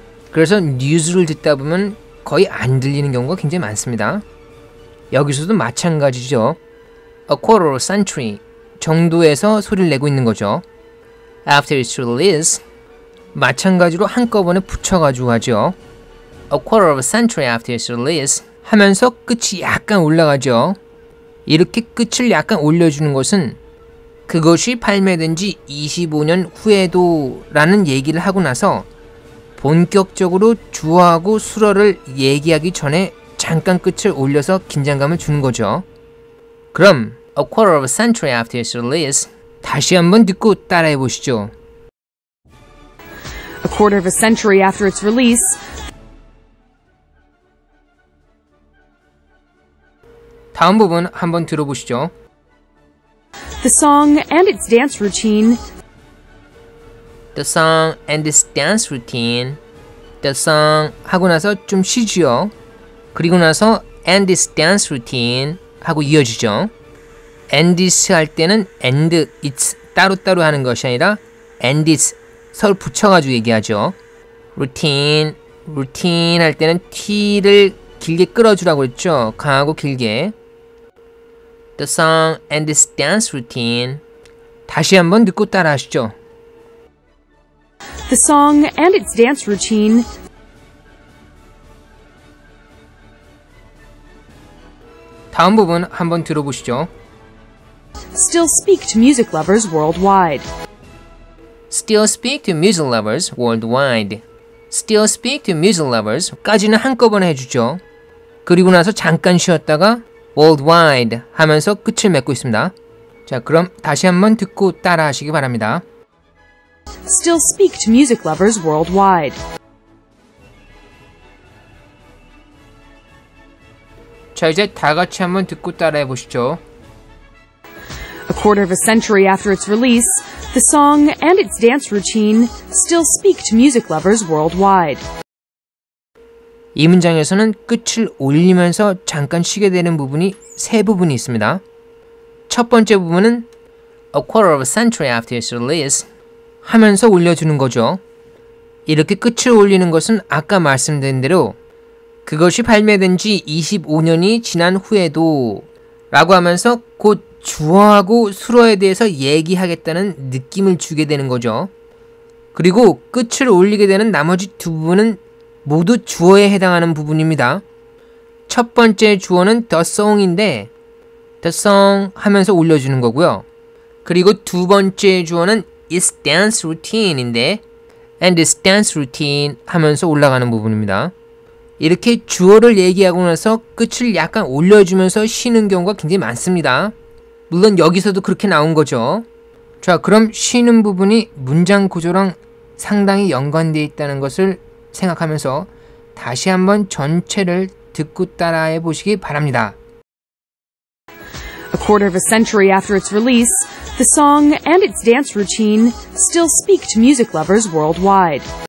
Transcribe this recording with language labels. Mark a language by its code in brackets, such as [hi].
[ko] 그래서 뉴스를 듣다 보면 거의 안 들리는 경우가 굉장히 많습니다. 여기서도 마찬가지죠. [en] A quarter of a century [ko] 정도에서 소리를 내고 있는 거죠. [en] After its release [ko] 마찬가지로 한꺼번에 붙여가지고 하죠. [en] A quarter of a century after its release [ko] 하면서 끝이 약간 올라가죠. 이렇게 끝을 약간 올려주는 것은 그것이 발매된 지 25년 후에도 라는 얘기를 하고 나서 본격적으로 주어하고 수어를 얘기하기 전에 잠깐 끝을 올려서 긴장감을 주는 거죠. [en] 그럼 A quarter of a century after its release [ko] 다시 한번 듣고 따라해 보시죠. [en] a quarter of a century after its release, [ko] 다음 부분 한번 들어보시죠. [en] the song and its dance routine, The song and its dance routine. [ko] The song 하고 나서 좀 쉬지요. 그리고 나서 [en] and its dance routine [ko] 하고 이어지죠. and its 할 때는 and its 따로따로 하는 것이 아니라 and its 서로 붙여가지고 얘기하죠. routine 할 때는 t를 길게 끌어주라고 했죠. 강하고 길게. [en] The song and its dance routine. [ko] 다시 한번 듣고 따라 하시죠. [en] the song and its dance routine, [ko] 다음 부분 한번 들어보시죠. [en] still speak to music lovers worldwide. Still speak to music lovers worldwide. still speak to music lovers [ko] 까지는 한꺼번에 해주죠. 그리고 나서 잠깐 쉬었다가 worldwide 하면서 끝을 맺고 있습니다. 자, 그럼 다시 한번 듣고 따라 하시기 바랍니다. [en] Still speak to music lovers worldwide. [ko] 자, 이제 다 같이 한번 듣고 따라해 보시죠. [en] A quarter of a century after its release, the song and its dance routine still speak to music lovers worldwide. [ko] 이 문장에서는 끝을 올리면서 잠깐 쉬게 되는 부분이 세 부분이 있습니다. 첫 번째 부분은 [en] A quarter of a century after its release [ko] 하면서 올려주는 거죠. 이렇게 끝을 올리는 것은 아까 말씀드린 대로 그것이 발매된 지 25년이 지난 후에도 라고 하면서 곧 주어하고 수어에 대해서 얘기하겠다는 느낌을 주게 되는 거죠. 그리고 끝을 올리게 되는 나머지 두 부분은 모두 주어에 해당하는 부분입니다. 첫 번째 주어는 the song인데 the song 하면서 올려주는 거고요. 그리고 두 번째 주어는 its dance routine인데 [en] and its dance routine [ko] 하면서 올라가는 부분입니다. 이렇게 주어를 얘기하고 나서 끝을 약간 올려주면서 쉬는 경우가 굉장히 많습니다. 물론 여기서도 그렇게 나온 거죠. 자, 그럼 쉬는 부분이 문장 구조랑 상당히 연관되어 있다는 것을 생각하면서 다시 한번 전체를 듣고 따라해 보시기 바랍니다. [en] A quarter of a century after its release, the song and its dance routine still speak to music lovers worldwide.